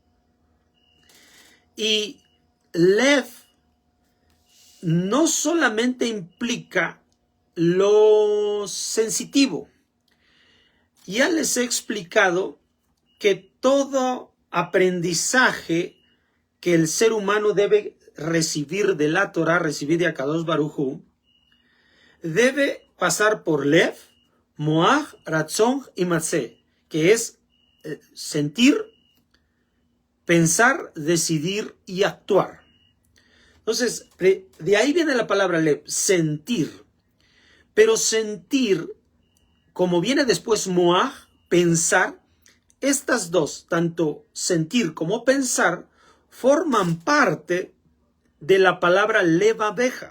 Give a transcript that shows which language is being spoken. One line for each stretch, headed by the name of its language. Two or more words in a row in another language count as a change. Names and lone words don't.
Spanish: Y lev no solamente implica lo sensitivo. Ya les he explicado que todo aprendizaje que el ser humano debe recibir de la Torah, recibir de
Hebrew: הקדוש ברוך הוא,
Spanish: debe pasar por
Hebrew: לב, מוח, רצון
Spanish: y matzeh, que es sentir, pensar, decidir y actuar. Entonces, de ahí viene la palabra lev, sentir. Pero sentir, como viene después moach, pensar, estas dos, tanto sentir como pensar, forman parte de la palabra levabeja.